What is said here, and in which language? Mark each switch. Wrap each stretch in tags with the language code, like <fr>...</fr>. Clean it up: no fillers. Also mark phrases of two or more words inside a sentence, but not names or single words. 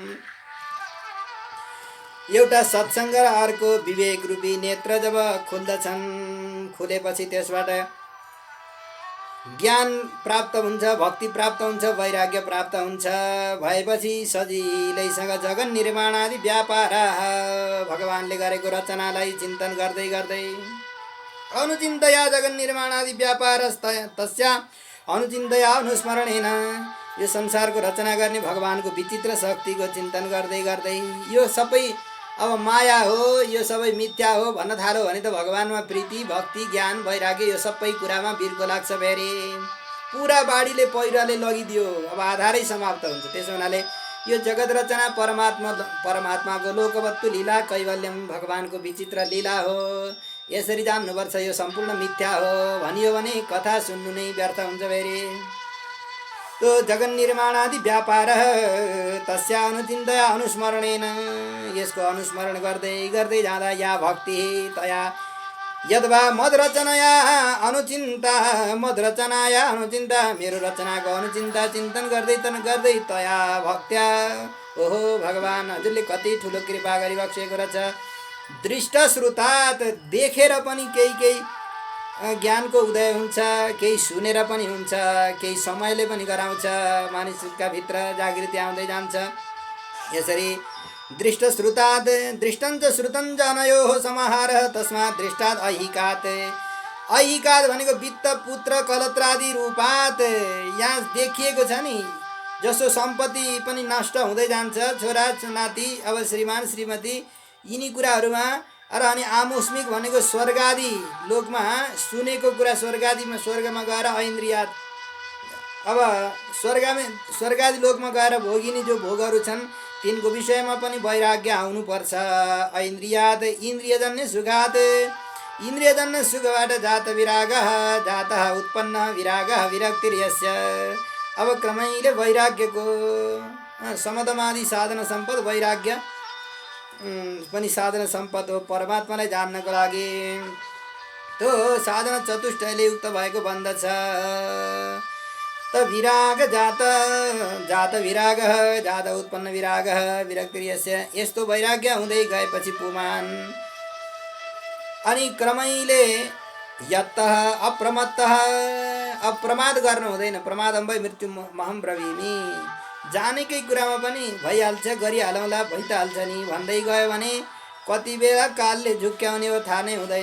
<ne>एउटा सत्सङ्ग र अर्को विवेक रूपी नेत्र जब खुल्दछन्, खुलेपछि त्यसबाट ज्ञान प्राप्त हुन्छ, भक्ति प्राप्त हुन्छ, वैराग्य प्राप्त हुन्छ। भएपछि सजिलैसँग जगन निर्माण आदि व्यापार भगवानले गरेको रचनालाई चिन्तन गर्दै गर्दै</ne> <sa>अनुचिन्तया जगन्निर्माणादि व्यापारस्त तस्या अनुचिन्तया अनुस्मरणेन</sa> <ne>यो संसारको रचना गर्ने भगवानको विचित्र शक्तिको चिन्तन गर्दै गर्दै यो सबै अब माया हो, यो सबै मिथ्या हो भन्न थाल्यो भने त भगवानमा प्रीति भक्ति ज्ञान वैराग्य यो सबै कुरामा बिर्को लाग्छ फेरि। पुरा बाढीले पहिरोले लगिदियो, अब आधारै समाप्त हुन्छ। त्यसो हुनाले यो जगत रचना परमात्माको</ne> <sa>लोकवत्तु लीला कैवल्यम</sa> <ne>भगवानको विचित्र लीला हो। यसरी जान्नुपर्छ यो सम्पूर्ण मिथ्या हो भनियो भने कथा सुन्नु नै व्यर्थ हुन्छ फेरि।</ne> <sa>तो जगन्निर्माणादि व्यापार तस्या अनुचिन्तया अनुस्मरणेन</sa> <ne>यसको अनुस्मरण गर्दै गर्दै जाँदा</ne> <sa>या भक्ति तया यद्वा मदरचनाया अनुचिन्ता</sa> <ne>मेरो रचनाको अनुचिन्ता चिन्तन गर्दै</ne> <sa>तया भक्त्या</sa> <ne>ओहो भगवान हजुरले कति ठुलो कृपा गरिबक्सेको रहेछ।</ne> <sa>दृष्ट श्रुतात</sa> <ne>देखेर पनि केही ज्ञानको उदय हुन्छ, केही सुनेर पनि हुन्छ, केही समयले पनि गराउँछ, मानिसका भित्र जागृति आउँदै जान्छ। यसरी</ne> <sa>दृष्ट श्रुतात् दृष्टञ्च श्रुतञ्च अनयोः समाहारः तस्मात् दृष्टात् ऐहिकात्।</sa> <ne>ऐहिकात् भनेको</ne> <sa>वित्त पुत्र कलत्रादि रूपात्।</sa> <ne>यहाँ देखिएको छ नि जसो सम्पत्ति पनि नष्ट हुँदै जान्छ, छोरा नाति अब श्रीमान श्रीमती यिनी कुराहरूमा र अनि</ne> <sa>आमुस्मिक भनेको स्वर्गादि</sa> <ne>लोकमा सुनेको कुरा स्वर्गमा गएर ऐन्द्रियात अब स्वर्गादि लोकमा गएर भोगिने जो भोगहरू छन् तिनको विषयमा पनि वैराग्य आउनुपर्छ।</ne> <sa>ऐन्द्रियात इन्द्रियजन्य सुखात इन्द्रियजन्य</sa> <ne>सुखबाट</ne> <sa>जात विरागः जातः उत्पन्न विरागः विरक्तिर्यस्य।</sa> <ne>अब क्रमैले वैराग्यको समदमादि साधन सम्पद वैराग्य पनि साधन सम्पद हो परमात्मालाई जान्नको लागि। त्यो साधन चतुष्टयले युक्त भएको भन्दछ।</ne> <sa>त विराग जात विरागः जात उत्पन्न विरागः विरक्तिर्यस्य।</sa> <ne>यस्तो वैराग्य हुँदै गएपछि पुमान अनि क्रमैले</ne> <sa>यत्तः अप्रमत्तः</sa> <ne>अप्रमाद गर्नु हुँदैन।</ne> <sa>प्रमादम्बै मृत्यु महम ब्रवीमि</sa> <ne>जानेकै कुरामा पनि भइहाल्छ गरिहालौँला भइ त हाल्छ नि भन्दै गयो भने कति बेला कालले झुक्क्याउने हो थाहा नै हुँदैन।</ne>